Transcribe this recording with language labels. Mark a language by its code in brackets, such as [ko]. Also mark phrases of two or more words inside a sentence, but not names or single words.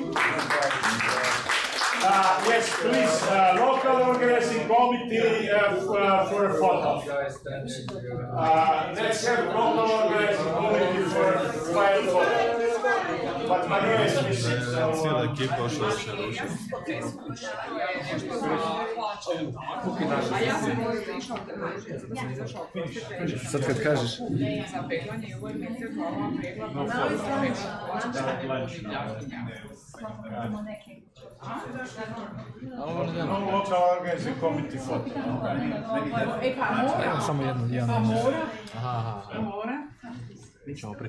[en] Yes, please, local organizing committee for a photo. Let's have local organizing committee for a final photo. But Maria is missing, so... [sr] Sad kad kažeš... [en] No local organizing committee photo. [sr] Samo jedno. Mora.